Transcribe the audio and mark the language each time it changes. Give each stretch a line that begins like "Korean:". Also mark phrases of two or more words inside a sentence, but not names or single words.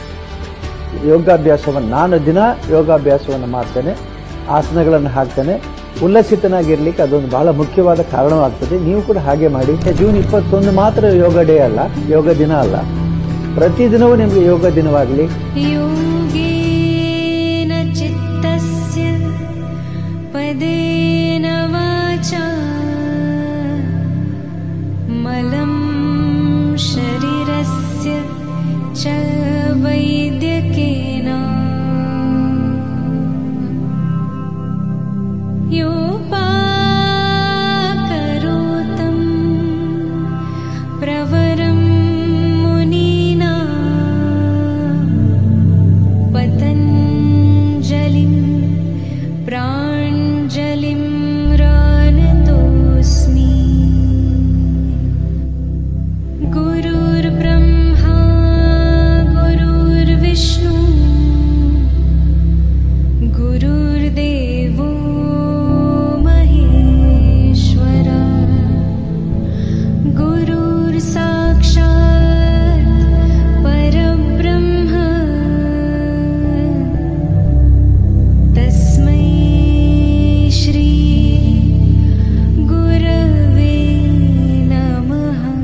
Kannada: ಯೋಗಾಭ್ಯಾಸವನ್ನು ನಾನು ದಿನ ಯೋಗಾಭ್ಯಾಸವನ್ನು ಮಾಡ್ತೇನೆ, ಆಸನಗಳನ್ನು ಹಾಕ್ತೇನೆ. ಉಲ್ಲಸಿತನಾಗಿರ್ಲಿಕ್ಕೆ ಅದೊಂದು ಬಹಳ ಮುಖ್ಯವಾದ ಕಾರಣವಾಗ್ತದೆ. ನೀವು ಕೂಡ ಹಾಗೆ ಮಾಡಿ. ಜೂನ್ 21 ಮಾತ್ರ ಯೋಗ ಡೇ ಅಲ್ಲ, ಯೋಗ ದಿನ ಅಲ್ಲ, ಪ್ರತಿದಿನವೂ ನಿಮಗೆ ಯೋಗ ದಿನವಾಗಲಿ.
Sanskrit: ಯೋಗೇನ ಚಿತ್ತಸ್ಯ ಪದೇನ ವಾಚಾ ಮಲಂ ಶರೀರಸ್ಯ ಚ ವೈದ್ಯಕೇನ ಯೋಪಾಕರೋತಂ ಪ್ರವರಂ ಮುನೀನಾ ಪತಂಜಲಿಂ ಪ್ರಾಂಜಲಿಂ ರಾನತೋಸ್ಮಿ. ಗುರುರ್ಬ್ರಹ್ಮಾ ಗುರುರ್ವಿಷ್ಣು ಗುರುರ್ದೇವೋ ಮಹೇಶ್ವರ ಗುರುರ್ ಸಾಕ್ಷಾತ್ ಪರಬ್ರಹ್ಮ ತಸ್ಮೈ ಶ್ರೀ ಗುರವೇ ನಮಃ.